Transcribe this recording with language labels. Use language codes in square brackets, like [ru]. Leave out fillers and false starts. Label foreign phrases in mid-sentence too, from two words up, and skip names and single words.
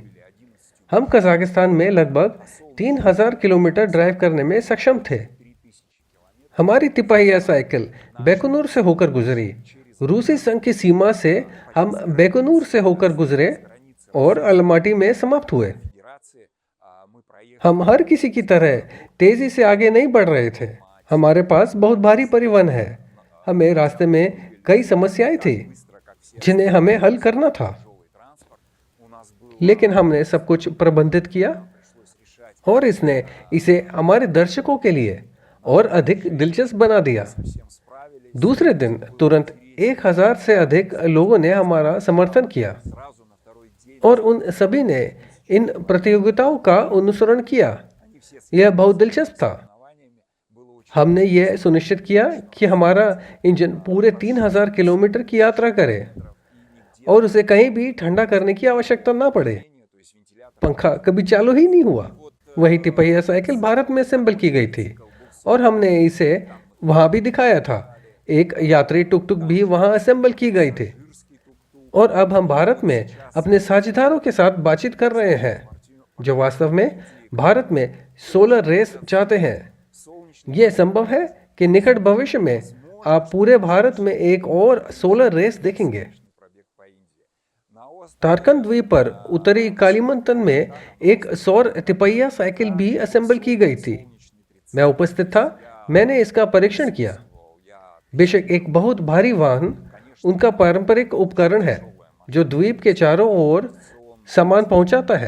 [hi] हम कजाकिस्तान में लगभग 3000 किलोमीटर ड्राइव करने में सक्षम थे। हमारी तिपहिया साइकिल बैकुनूर से होकर गुजरी। रूसी संघ की सीमा से हम बैकुनूर से होकर गुजरे और अलमाटी में समाप्त हुए। [ru] Федерации. Мы проехали [hi] हम हर किसी की तरह तेजी से आगे नहीं बढ़ रहे थे। हमारे पास बहुत भारी परिवहन है। हमें रास्ते में कई समस्याएं थी [ru] быстро, как все [hi] जिन्हें हमें हल करना था, [ru] тяжелый транспорт. У нас был [hi] लेकिन हमने सब कुछ प्रबंधित किया [ru] пришлось решать. [hi] और इसने इसे हमारे दर्शकों के लिए और अधिक दिलचस्प बना दिया। [ru] Всем справились. [hi] दूसरे दिन तुरंत 1000 से अधिक लोगों ने हमारा समर्थन किया [ru] Сразу на второй день [hi] और उन सभी ने इन प्रतियोगिताओं का अनुसरण किया। [ru] они все с [hi] यह बहुत दिलचस्प था। [ru] основаниями. Было очень [hi] हमने यह सुनिश्चित किया कि हमारा इंजन पूरे 3000 किलोमीटर की यात्रा करे और उसे कहीं भी ठंडा करने की आवश्यकता ना पड़े। [ru] то есть вентилятор. [hi] पंखा कभी चालू ही नहीं हुआ। वही तिपहिया साइकिल भारत में असेंबल की गई थी और हमने इसे वहां भी दिखाया था। एक यात्री टुक टुक भी वहां असेंबल की गई थी। और अब हम भारत में अपने साझेदारों के साथ बातचीत कर रहे हैं जो वास्तव में भारत में [en] solar race [hi] चाहते हैं। [ru] Солнечный [hi] यह संभव है कि निकट भविष्य में आप पूरे भारत में एक और [en] solar race [hi] देखेंगे। [ru] пробег по Индии. На острове [hi] तारकन द्वीप पर उत्तरी कालीमंतन में एक सौर तिपहिया साइकिल भी असेंबल की गई थी। मैं उपस्थित था, मैंने इसका परीक्षण किया। [ru] я [hi] बेशक एक बहुत भारी वाहन उनका पारंपरिक उपकरण है जो द्वीप के चारों ओर सामान पहुंचाता है।